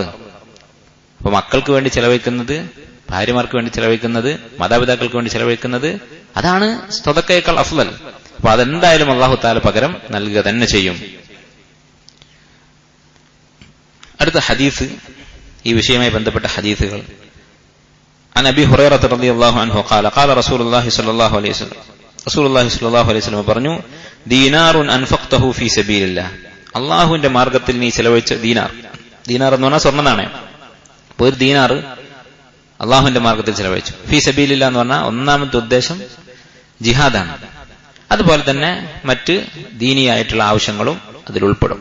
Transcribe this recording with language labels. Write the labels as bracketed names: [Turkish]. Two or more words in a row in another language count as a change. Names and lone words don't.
[Malayalam] അപ്പൊ മക്കൾക്ക് വേണ്ടി ചെലവഴിക്കുന്നത്, ഭാര്യമാർക്ക് വേണ്ടി ചെലവഴിക്കുന്നത്, മാതാപിതാക്കൾക്ക് വേണ്ടി ചെലവഴിക്കുന്നത്, അതാണ് സ്വതക്കയേക്കാൾ അഫ്ളൽ. അപ്പൊ അതെന്തായാലും [Arabic] الله تعالى [Malayalam] പകരം നൽകുക തന്നെ ചെയ്യും. അടുത്ത ഹദീസ്, ഈ വിഷയവുമായി ബന്ധപ്പെട്ട ഹദീസുകൾ. [Arabic] عن أبي هريرة رضي الله عنه قال قال رسول الله صلى الله عليه وسلم, رسول الله صلى الله عليه وسلم പറഞ്ഞു, دينار أنفقته في سبيل الله, [Malayalam] അള്ളാഹുവിന്റെ മാർഗത്തിൽ നീ ചെലവഴിച്ച ദീനാർ. ദീനാർ എന്ന് പറഞ്ഞാൽ സ്വർണ്ണ നാണയം. അപ്പോൾ ഒരു ദീനാർ അള്ളാഹുവിന്റെ മാർഗത്തിൽ ചെലവഴിച്ചു. [Arabic] في سبيل الله [Malayalam] എന്ന് പറഞ്ഞാൽ ഒന്നാമത്തെ ഉദ്ദേശം ജിഹാദാണ്. അതുപോലെ തന്നെ മറ്റ് ദീനിയായിട്ടുള്ള ആവശ്യങ്ങളും അതിൽ ഉൾപ്പെടും.